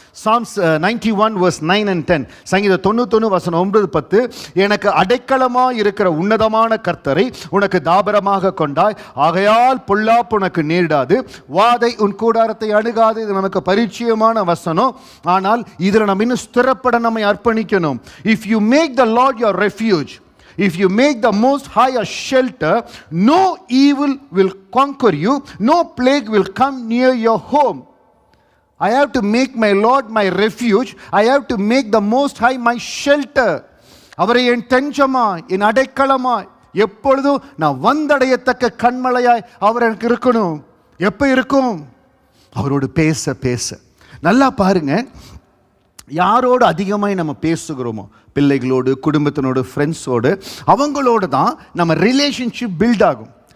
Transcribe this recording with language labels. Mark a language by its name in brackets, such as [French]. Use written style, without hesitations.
[English] Psalms 91 verse 9 and 10, [Tamil] சங்கீதம் 91 வசனம் 9 10, எனக்கு அடைக்கலமாக இருக்கிற உன்னதமான கர்த்தரை உனக்கு தாபரமாக கொண்டாய், ஆகையால் பொல்லாப்பு உனக்கு நேரிடாது, வாதை உன் கூடாரத்தை அணுகாது. இது நமக்கு பரிச்சயமான வசனம். ஆனால் இதில் நம்ம இன்னும் ஸ்திரப்பட நம்மை அர்ப்பணிக்கணும். [English] If you make the Lord your refuge, if you make the Most High a shelter, no evil will conquer you, no plague will come near your home. I have to make my Lord my refuge. I have to make the Most High my shelter. [Tamil] அவரை என் தஞ்சமாய், என் அடைக்கலமாய், எப்பொழுதும் நான் வந்தடையத்தக்க கண்மலையாய் அவர் எனக்கு இருக்கணும். எப்போ இருக்கும்? அவரோடு பேச. நல்லா பாருங்க, யாரோடு அதிகமாக நம்ம பேசுகிறோமோ, பிள்ளைகளோடு, குடும்பத்தினோடு, ஃப்ரெண்ட்ஸோடு, அவங்களோடு தான் நம்ம ரிலேஷன்ஷிப் பில்ட் ஆகும்.